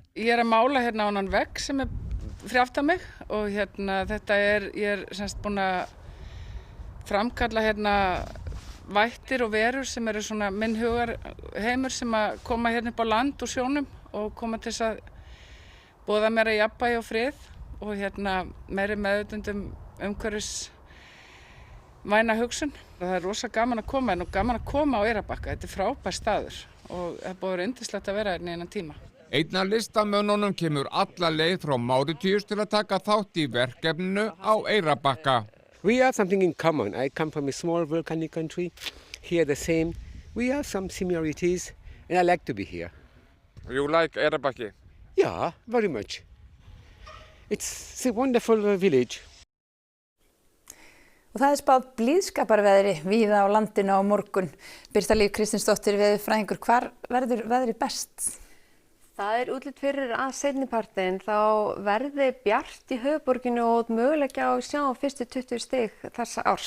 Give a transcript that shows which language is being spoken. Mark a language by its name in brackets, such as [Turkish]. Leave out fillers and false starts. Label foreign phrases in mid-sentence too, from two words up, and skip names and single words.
[Icelandic] Ég er að mála hérna á annan vegg sem er fyrir aftan mig og þetta ég er semst búin að framkalla vættir og verur sem eru svona minn hugar heimur sem að koma hérna upp á land og sjónum og koma til þess að boða mér að jafnvægi og frið og meiri meðvitund umhverfis væna hugsun. Það er rosa gaman að koma og gaman að koma á Eyrarbakka. Þetta er frábær staður og það er búið yndislegt að vera hérna í þennan tíma. Einn af listamönnunum kemur alla leið frá Máritíus til að taka þátt í verkefninu á Eyrarbakka. [English] We have something in common. I come from a small volcanic country. Here the same. We have some similarities and I like to be here. You like Eyrarbakki? Yeah, very much. It's a wonderful village. [Icelandic] Og það er spáð blíðskaparveðri víða á landinu á morgun. Birta Líf Kristinsdóttir, veðurfræðingur, hvar verður veðri best? Það er útlit fyrir að seinnipartinn þá verði bjart í höfuðborginu og möguleika á að sjá fyrstu 20 stig þessa árs.